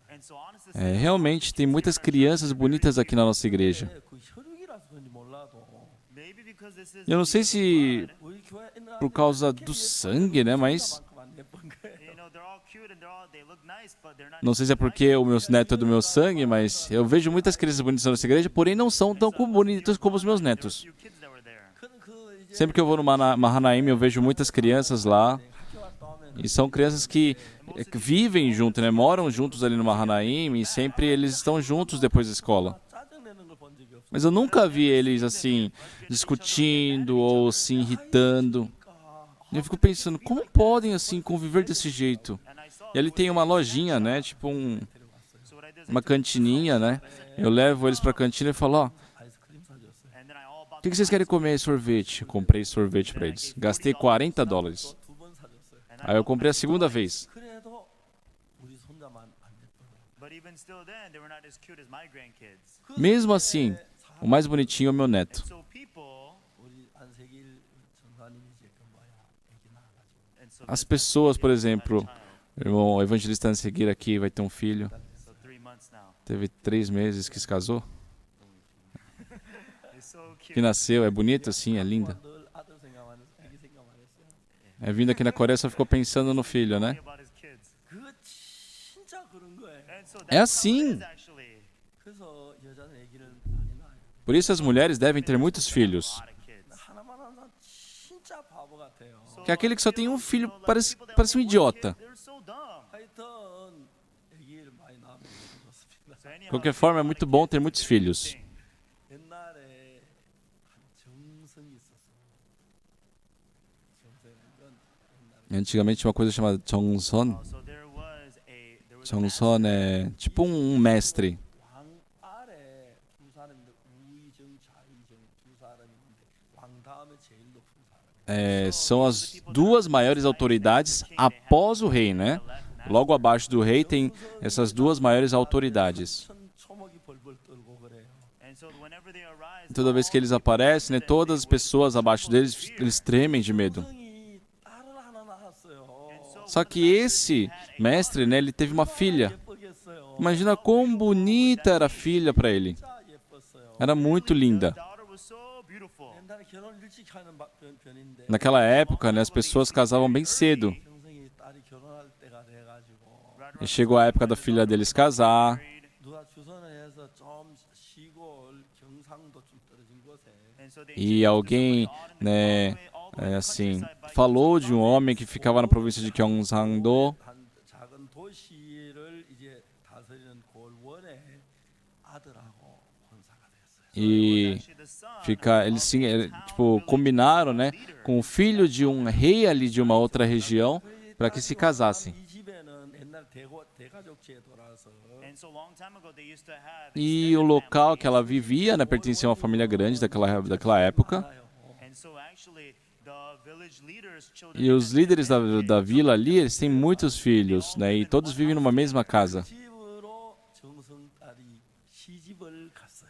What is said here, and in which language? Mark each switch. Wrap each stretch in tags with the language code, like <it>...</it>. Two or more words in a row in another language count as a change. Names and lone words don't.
<en>And so honestly,</en> <pt>Realmente tem muitas crianças bonitas aqui na nossa igreja.</pt> <ko>그 혈육이라서 그런지 몰라도</ko> <en>maybe because this is</en> <pt>Eu não sei se</pt> <ko>우리 교회 있는</ko> <pt>por causa do sangue, né, mas</pt> <ko>아이들만큼 안 예쁜 거예요.</ko> <en>you know they're all cute and they look nice, but they're not.</en> <pt>não sei se é porque o meu neto é do meu sangue, mas eu vejo muitas crianças bonitas na nossa igreja, porém não são tão bonitas como os meus netos.</pt> <en>Few kids that were there.</en> <ko>그 이제</ko> <pt>Sempre que eu vou no Mahanaim, eu vejo muitas crianças lá.</pt> <ko>학교 갔다 오면</ko> <pt>E são crianças que vivem junto, né? Moram juntos ali no Mahanaim e sempre eles estão juntos depois da escola.</pt> <ko>짜증내는 걸 본 적이 없어요.</ko> <pt>Mas eu nunca vi eles assim discutindo ou se irritando. E eu fico pensando, como podem assim conviver desse jeito?</pt> <en>And I saw</en> <pt>E ali tem uma lojinha, né? Tipo</pt> <en>so what I did is</en> <pt>uma cantininha, né? Eu levo eles pra cantina e falo: Ó,</pt> <ko>아이스크림 사줬어요.</ko> <en>and then I all bought</en> <pt>o que vocês querem comer? Sorvete. Comprei sorvete para eles. Gastei $40. 두 번 사줬어요. Aí eu comprei a segunda vez.</pt> <ko>그래도 우리 손자만 안 예뻐요.</ko> <en>But even still then, they were not as cute as my grandkids.</en> <pt>Mesmo assim, o mais bonitinho é o meu neto.</pt> <en>So people,</en> <ko>우리 안세길 전사님이 이제 그 뭐야 애기 낳아가지고</ko> <en>and so</en> <pt>As</pt> <en>this</en> <pt>pessoas, por</pt> <en>lady had a</en> <pt>exemplo,</pt> <en>child.</en> <pt>o irmão evangelista a seguir aqui vai ter um filho.</pt> <en>So 3 months now.</en> <pt>Teve 3 meses que se casou.</pt> <en>It's so cute.</en> <pt>Que nasceu, é bonito assim, é linda.</pt> <ko>늘 아들 생각만 했어, 애기 생각만 했어요.</ko> <pt>É vindo aqui na Coreia só ficou pensando no filho, né?</pt> <en>About his kids.</en> <ko>그거 진짜 그런 거예요.</ko> <en>And so</en> <pt>É</pt> <en>that's how it</en> <pt>assim.</pt> <en>is, actually.</en> <ko>그래서 여자는 애기를 많이 낳아요.</ko> <pt>Por isso as mulheres devem ter muitos filhos.</pt> <en>A lot of kids.</en> <ko>하나만 한 사람 진짜 바보 같아요.</ko> <pt>Que aquele que só tem um filho parece um idiota.</pt> <en>They're so dumb.</en> <ko>하여튼 애기를 많이 낳으면 좋습니다.</ko> <en>So anyhow,</en> <pt>De qualquer forma, é muito bom ter muitos filhos.</pt> <ko>옛날에 한 정성이 있었어. 정성은 옛날에</ko> <pt>Antigamente tinha uma coisa chamada 정선.</pt> <en>so there was a</en> <pt>정선 é tipo um mestre.</pt> <ko>왕 아래 두 사람인데 우의정, 좌의정 두 사람이 있는데 왕 다음에 제일 높은 사람.</ko> <pt>São as duas maiores autoridades após o rei, né? Logo abaixo do rei tem essas duas maiores autoridades.</pt> <ko>천 초목이 벌벌 떨고 그래요.</ko> <en>And so whenever they arise,</en> <pt>Toda vez que eles aparecem, né, todas as pessoas abaixo deles, eles tremem de medo.</pt> <ko>정성이 딸을 하나 낳았어요.</ko> <pt>Só que esse mestre, né, ele teve uma filha.</pt> <ko>예쁘겠어요.</ko> <pt>Imagina quão bonita era a filha para ele.</pt> <ko>진짜 예뻤어요.</ko> <pt>Era muito linda.</pt> <en>daughter was so beautiful.</en> <ko>옛날에 결혼 일찍 하는 편인데</ko> <pt>Naquela época, né, as pessoas casavam bem cedo.</pt> <ko>정성이 딸이 결혼할 때가 돼가지고</ko> <pt>E chegou a época da filha deles casar.</pt> <ko>누가 주선을 해서 좀 시골 경상도 좀 떨어진 곳에</ko> <en>And so they</en> <pt>E alguém, né, assim, falou de um homem que ficava na província de Gyeongsang-do.</pt> <ko>한 작은 도시를 이제 다스리는 골원의 아들하고 혼사가 됐어요.</ko> <pt>E</pt> <en>actually the son</en> <pt>tipo, combinaram, né, com o filho de um rei ali de uma outra região para que se casassem.</pt> <ko>이 집에는 옛날 대가족 제도라서</ko> <en>and so long time ago they used to have</en> <pt>E o local que ela vivia, né, pertencia a uma família grande daquela época.</pt> <en>and so actually the village leaders children</en> <pt>E os líderes da vila ali, eles têm muitos filhos, né, e todos vivem numa mesma casa.</pt> <ko>집으로 정성 딸이 시집을 갔어요.</ko>